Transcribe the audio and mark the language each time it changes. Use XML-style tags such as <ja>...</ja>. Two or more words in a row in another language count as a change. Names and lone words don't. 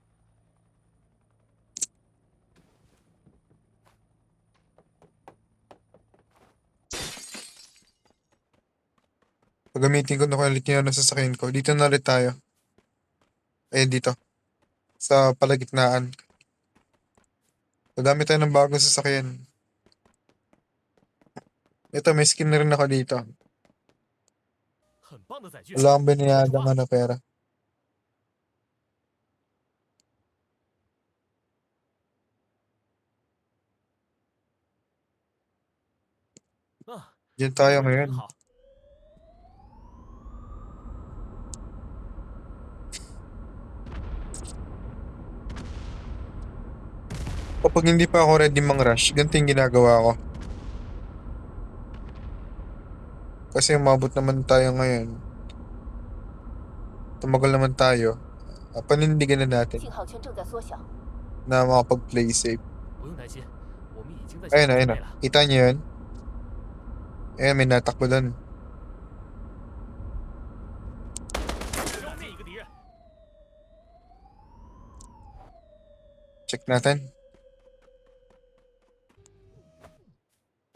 <tl>Pagamitin ko na ulit yung sasakyan ko. Dito na ulit tayo. Ayun dito. Sa palagitnaan. Pagamit tayo ng bagong sasakyan. Ito, may skin na rin ako dito.</tl> <zh>很棒的载具，</zh> <tl>Wala akong</tl> <zh>准备出</zh> <tl>binayagang</tl> <zh>发。</zh> <tl>na pera. Diyan tayo</tl> <zh>玩得</zh> <tl>ngayon.</tl> <zh>很好。</zh> <tl>Kapag hindi pa ako ready mang-rush, ganito yung ginagawa ko. Kasi umabot naman tayo ngayon. Tumagal naman tayo. Panindigan na natin</tl> <zh>信号圈正在缩小，</zh> <tl>na makapag-</tl> <en>play safe.</en> <zh>不用担心，我们已经在做</zh> <tl>Ayun</tl> <zh>准</zh> <tl>na, ayun</tl> <zh>备</zh> <tl>na.</tl> <zh>了。</zh> <tl>Kita niyo yun? Ayun, may natakbo doon.</tl> <zh>消灭一个敌人。</zh> <tl>Check natin.</tl>